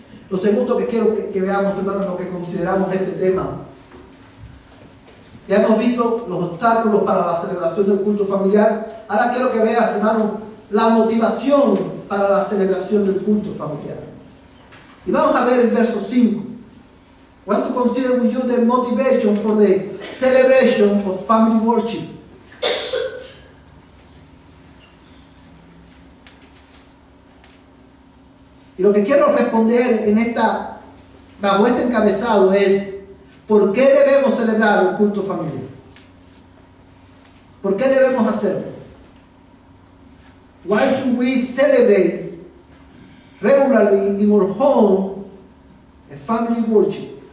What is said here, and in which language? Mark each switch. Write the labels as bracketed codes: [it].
[es] Lo segundo que quiero que veamos, hermanos, lo que consideramos este tema. Ya hemos visto los obstáculos para la celebración del culto familiar. Ahora quiero que veas, hermano, la motivación para la celebración del culto familiar. Y vamos a ver el verso 5. [en] What to consider with you the motivation for the celebration of family worship? [es] Y lo que quiero responder bajo este encabezado es: ¿por qué debemos celebrar el culto familiar? ¿Por qué debemos hacerlo? [en] Why should we celebrate regularly in our home a family worship?